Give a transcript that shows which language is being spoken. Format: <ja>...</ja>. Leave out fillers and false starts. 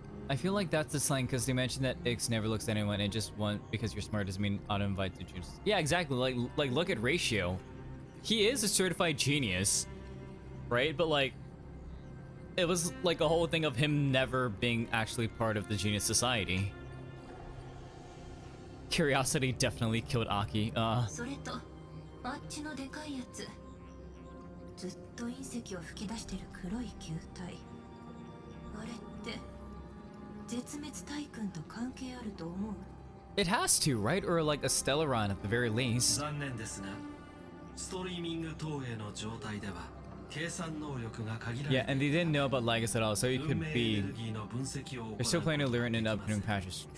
<en>I feel like that's the slang because they mentioned that Ix never looks at anyone and just because you're smart doesn't mean auto-invite to choose. Yeah, exactly. Like look at Ratio. He is a certified genius, right? But like, it was like a whole thing of him never being actually part of the Genius Society. Curiosity definitely killed Aki.</en> <ja>それとあっちのでかいやつ。ずっと隕石を吹き出してる黒い球体。あれって絶滅大群と関係あると思う？</ja> <en>It has to, right? Or like a Stellaron at the very least.</en> <ja>残念ですが、ストリーミング投影の状態では計算能力が限られている。</ja> <en>Yeah, and they didn't know about Lygus at all, so he could be. They're still planning to learn in upcoming patches.</en>